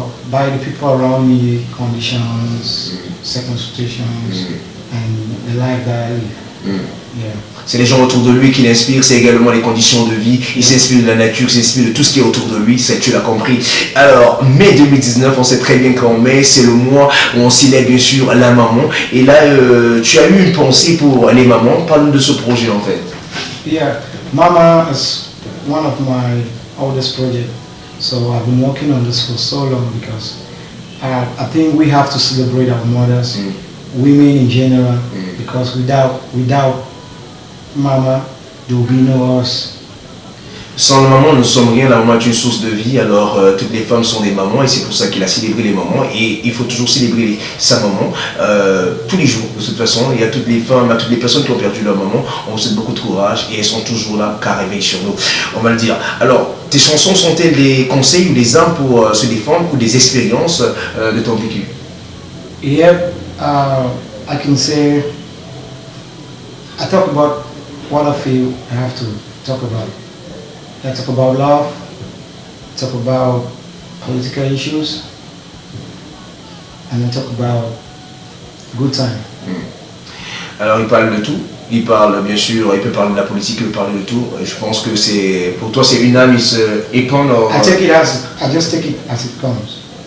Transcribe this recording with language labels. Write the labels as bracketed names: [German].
[English] By the people around me, conditions, circumstances, and the life that I live. Yeah. [French] C'est les gens autour de lui qui l'inspirent, c'est également les conditions de vie, il s'inspire de la nature, il s'inspire de tout ce qui est autour de lui, tu l'as compris. Alors, mai 2019, on sait très bien qu'en mai, c'est le mois où on célèbre bien sûr la maman. Et là, tu as eu une pensée pour les mamans, parle-nous de ce projet en fait. [English] Yeah, Mama is one of my oldest projects. So I've been working on this for so long because I think we have to celebrate our mothers, women in general, because without Mama, there will be no us. [French] Sans la maman, nous ne sommes rien, la maman est une source de vie, alors toutes les femmes sont des mamans et c'est pour ça qu'il a célébré les mamans et il faut toujours célébrer sa maman tous les jours. De toute façon, il y a toutes les femmes, à toutes les personnes qui ont perdu leur maman, on vous souhaite beaucoup de courage et elles sont toujours là, carrément sur nous, on va le dire. Alors, tes chansons sont-elles des conseils ou des armes pour se défendre ou des expériences de ton vécu? [English] Yep, I can say, I talk about what I feel I have to talk about. I talk about love, talk about political issues, and I talk about good time. [French] Alors il parle de tout, il parle bien sûr, il peut parler de la politique, il peut parler de tout. Je pense que c'est, pour toi c'est une âme, il se épand dans... [English] I just take it as it comes.